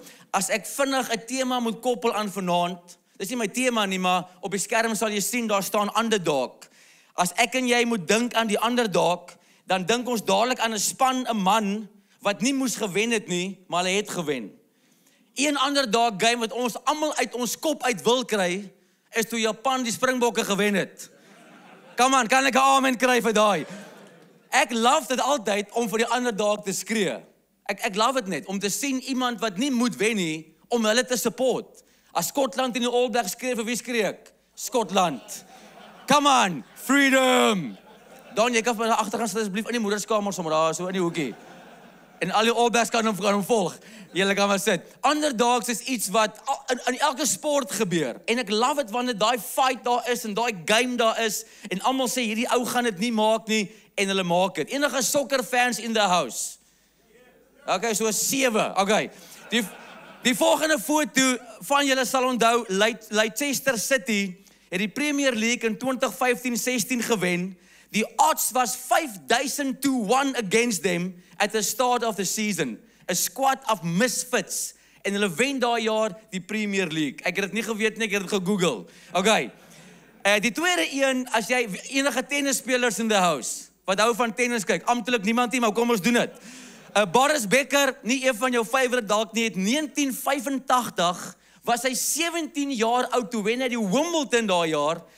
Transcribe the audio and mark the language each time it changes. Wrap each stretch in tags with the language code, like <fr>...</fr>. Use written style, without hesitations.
<af>As ek vinnig 'n tema moet koppel aan vanaand, dis nie my tema nie, maar op die skerm sal jy sien, daar staan underdog. As ek en jy moet dink aan die underdog, dan dink ons dadelik aan 'n span, 'n man, wat nie moes gewen het nie, maar hy het gewen. Een underdog game wat ons almal uit ons kop uit wil kry, is toe Japan die Springbokke gewen het.</af> <en>Come on,</en> <af>kan ek 'n amen kry vir daai? Ek love dit altyd om vir die underdog te skree. Ek love dit net, om te sien iemand wat nie moet wen nie, om hulle te support. As Skotland in die All Blacks skree, vir wie skree ek? Skotland.</af> <en>Come on, freedom!</en> <af>Dan, jy kan van die agterkant sit asseblief in die moederskamer sommer daar, so in die hoekie. En al die All Blacks kan hom volg. Julle kan maar sit. Underdogs is iets wat in elke sport gebeur. En ek</af> <en>love it</en> <af>wanneer daai fight daar is en daai game daar is en almal sê hierdie ou gaan dit nie maak nie en hulle maak dit. Enige</af> <en>soccer fans in the house?</en> <af>Okay, so 7. Okay. Die volgende foto van julle sal onthou, Leicester City het die Premier League in 2015-16 gewen.</af> <en>Die odds was 5,000-1 against them at the start of the season. A squad of misfits.</en> <af>En hulle wen daai jaar die Premier League. Ek het dit nie geweet nie, ek het dit gegoogel. Okay. Die tweede een, as jy enige tennisspelers</af> <en>in the house,</en> <af>wat hou van tennis kyk, amptelik niemand nie, maar kom ons doen dit. Boris Becker, nie een van jou favorite dalk nie, het 1985 was hy 17 jaar oud toe wen hy die Wimbledon daai jaar.</af>